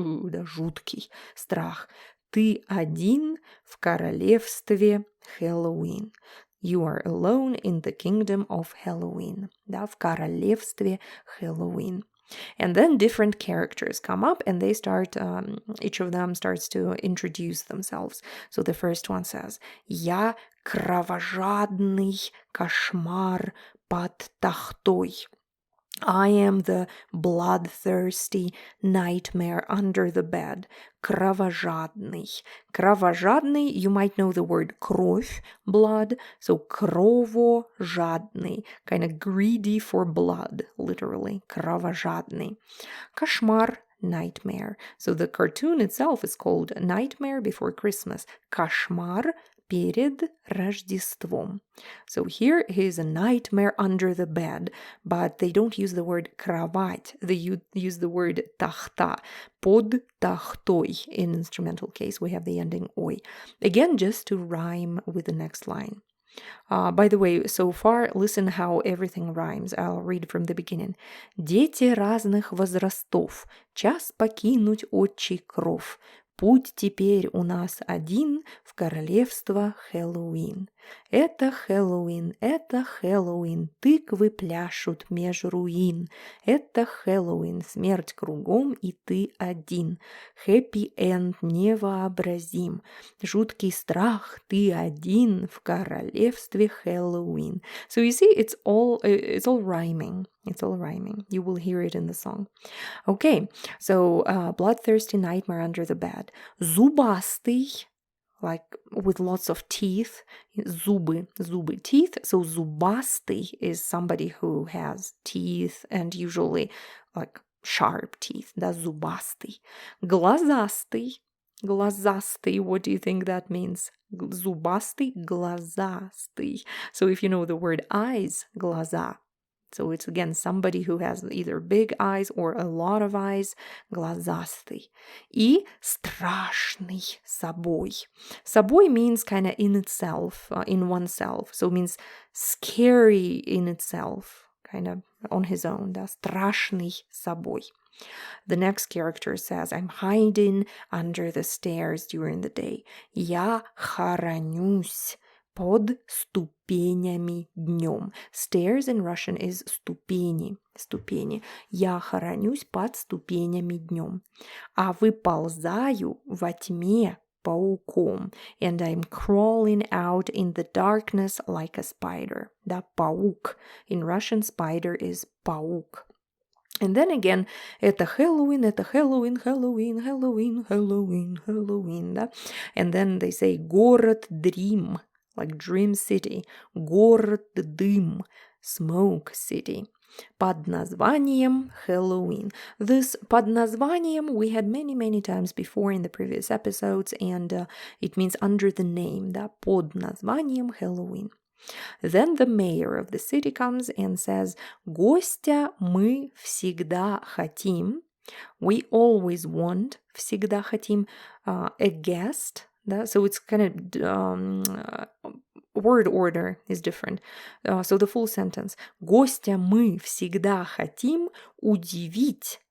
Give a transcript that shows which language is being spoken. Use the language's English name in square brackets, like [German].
[Russian] Да, жуткий страх. Ты один в королевстве Хэллоуин. [English] you are alone in the kingdom of Хэллоуин. [Russian] Да, в королевстве Хэллоуин. [English] And then different characters come up and they start, each of them starts to introduce themselves. So the first one says, [Russian] «Я кровожадный кошмар под тахтой». [English] I am the bloodthirsty nightmare under the bed. [Russian] Кровожадный. [English] Кровожадный, you might know the word кров, blood. So кровожадный, kind of greedy for blood, literally. [Russian] Кровожадный. [English] Кошмар, nightmare. So the cartoon itself is called Nightmare Before Christmas. [Russian] Кошмар перед Рождеством. [English] So here is a nightmare under the bed, but they don't use the word кровать. They use the word тахта. Под тахтой. In instrumental case, we have the ending ой. Again, just to rhyme with the next line. By the way, so far, listen how everything rhymes. I'll read from the beginning. [Russian] Дети разных возрастов, час покинуть отчий кров. Путь теперь у нас один в королевство Хэллоуин. Это Хэллоуин, это Хэллоуин, тыквы пляшут меж руин. Это Хэллоуин, смерть кругом и ты один. [English] Хэппиэнд [Russian] невообразим. Жуткий страх, ты один в королевстве Хэллоуин. [English] So you see, it's all rhyming. It's all rhyming. You will hear it in the song. Okay, so bloodthirsty nightmare under the bed. Зубастый, like with lots of teeth. Зубы, teeth. So зубастый is somebody who has teeth and usually like sharp teeth. [Russian] Да, зубастый. Глазастый. [English] Глазастый, what do you think that means? [Russian] Зубастый, глазастый. [English] So if you know the word eyes, глаза. So it's again somebody who has either big eyes or a lot of eyes, глазастый. [Russian] И страшный собой. [English] Собой means kind of in itself, in oneself. So it means scary in itself, kind of on his own. [Russian] Да? Страшный собой. [English] The next character says, I'm hiding under the stairs during the day. [Russian] Я хоронюсь под ступенями днем. [English] Stairs in Russian is ступени. [Russian] Ступени. Я хоронюсь под ступенями днем. А выползаю во тьме пауком. [English] And I'm crawling out in the darkness like a spider. [Russian] Да, паук. [English] In Russian, spider is паук. And then again, [Russian] это Хэллоуин, это Хэллоуин, Хэллоуин, Хэллоуин, Хэллоуин, Хэллоуин, да? [English] And then they say город Дрим, like Dream City, город Дым, Smoke City. [Russian] Под названием Хэллоуин. [English] This под названием we had many times before in the previous episodes, and it means under the name, да? [Russian] Под названием Хэллоуин. [English] Then the mayor of the city comes and says, [Russian] Гостя мы всегда хотим. [English] We always want, всегда хотим, a guest. [Russian] Да? [English] So it's kind of word order is different. So the full sentence. [Russian] Гостя мы всегда хотим удивить.